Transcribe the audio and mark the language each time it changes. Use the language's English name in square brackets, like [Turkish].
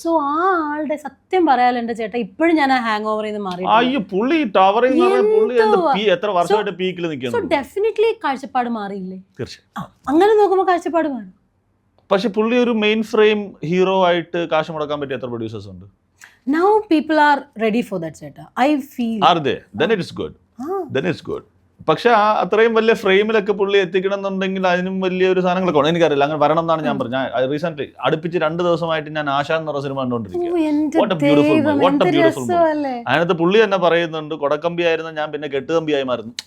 [Malayalam] So ആ ആളുടെ സത്യം പറയാലോ എന്റെ ചേട്ടാ, ഇപ്പോഴും ഞാൻ ആ ഹാങ് ഓവറിൽ നിന്ന് മാറി. അയ്യോ പുള്ളി ടവറിംഗ് പുള്ളി എത്ര വർഷമായിട്ട് പീക്കിൽ സോ നിൽക്കുന്നു. ഡെഫിനറ്റ്ലി കാഴ്ചപ്പാട് മാറിയില്ലേ? തീർച്ചയായും. അങ്ങനെ നോക്കുമ്പോൾ കാഴ്ചപ്പാട് മാറും. പക്ഷെ പുള്ളി ഒരു മെയിൻ ഫ്രെയിം ഹീറോ ആയിട്ട് കാശ് മുടക്കാൻ പറ്റിയ എത്ര പ്രൊഡ്യൂസേഴ്സ് ഉണ്ട്? [English] Now people are ready for that ചേട്ടാ. I feel. Are they? Then it is good. Then it's good. [Malayalam] പക്ഷെ ആ അത്രയും വലിയ ഫ്രെയിമിലൊക്കെ പുള്ളി എത്തിക്കണം എന്നുണ്ടെങ്കിൽ അതിനും വലിയൊരു സാധനങ്ങളൊക്കെ ഉണ്ട്. എനിക്കറിയില്ല, അങ്ങനെ വരണം എന്നാണ് ഞാൻ പറഞ്ഞത്. ഞാൻ റീസെന്റ് അടുപ്പിച്ച് 2 ദിവസമായിട്ട് ഞാൻ ആശ എന്ന് പറഞ്ഞ cinema കണ്ടുകൊണ്ടിരിക്കുക. [English] What a beautiful movie. [Malayalam] അതിനകത്ത് പുള്ളി തന്നെ പറയുന്നുണ്ട്, കൊടക്കമ്പി ആയിരുന്നു ഞാൻ പിന്നെ കെട്ടുകമ്പിയായി മാറുന്നു.